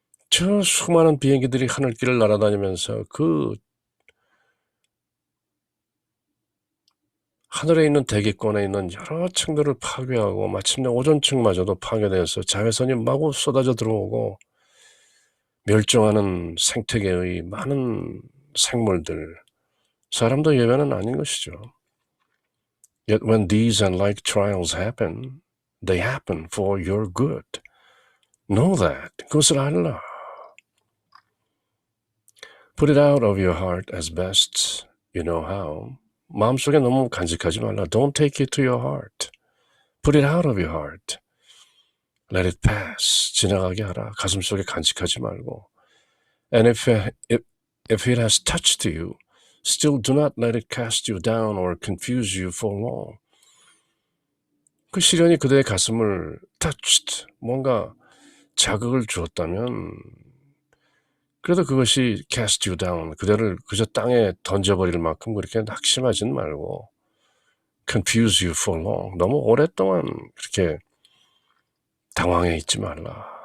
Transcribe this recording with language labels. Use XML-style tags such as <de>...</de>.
<ko>저 수많은 비행기들이 하늘길을 날아다니면서 그 하늘에 있는 대기권에 있는 여러 층들을 파괴하고 마침내 오존층마저도 파괴되어서 자외선이 마구 쏟아져 들어오고 멸종하는 생태계의 많은 생물들, 사람도 예외는 아닌 것이죠.</ko> <en>Yet when these and like trials happen, they happen for your good. Know that.</en> <ko>그것을 알라.</ko> <en>Put it out of your heart as best you know how.</en> <ko>마음속에 너무 간직하지 말라.</ko> <en>Don't take it to your heart. Put it out of your heart. Let it pass.</en> <ko>지나가게 하라. 가슴속에 간직하지 말고.</ko> <en>And if it has touched you, still do not let it cast you down or confuse you for long.</en> <ko>그 시련이 그대의 가슴을 touched, 뭔가 자극을 주었다면 그래도 그것이</ko> <en>cast you down,</en> <ko>그대를 그저 땅에 던져버릴 만큼 그렇게 낙심하지는 말고</ko> <en>confuse you for long,</en> <ko>너무 오랫동안 그렇게 당황해 있지 말라.</ko>